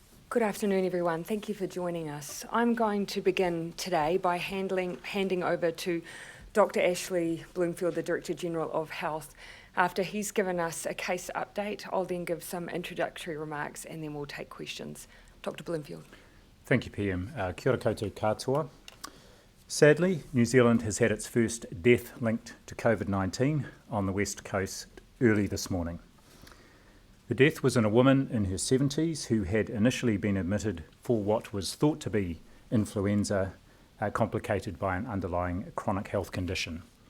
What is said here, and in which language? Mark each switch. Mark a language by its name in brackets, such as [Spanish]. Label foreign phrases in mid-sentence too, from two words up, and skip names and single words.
[English] Good afternoon, everyone. Thank you for joining us. I'm going to begin today by handing over to Dr. Ashley Bloomfield, the Director General of Health. After he's given us a case update, I'll then give some introductory remarks and then we'll take questions. Dr. Bloomfield. Thank you, PM. [Māori] Kia ora koutou katoa. [English] Sadly, New Zealand has had its first death linked to COVID-19 on the West Coast early this morning. The death was in a woman in her 70s who had initially been admitted for what was thought to be influenza, complicated by an underlying chronic health condition.